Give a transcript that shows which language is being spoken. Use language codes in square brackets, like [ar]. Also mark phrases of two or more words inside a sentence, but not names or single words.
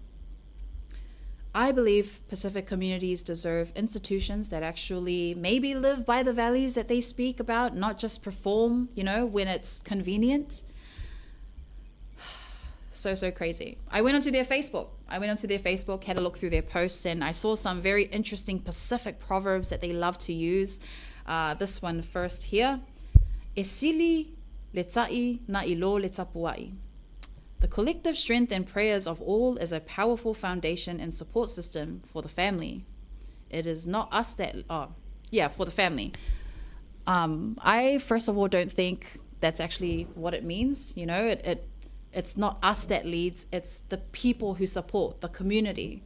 [en] I believe Pacific communities deserve institutions that actually maybe live by the values that they speak about, not just perform, when it's convenient. So crazy. I went onto their Facebook, had a look through their posts, and I saw some very interesting Pacific proverbs that they love to use. This one first here. [sm] E sili le ta'i na ilo le tapuai. [en] The collective strength and prayers of all is a powerful foundation and support system for the family. It is not us that, for the family. I, first of all, don't think that's actually what it means. It's not us that leads, it's the people who support, the community.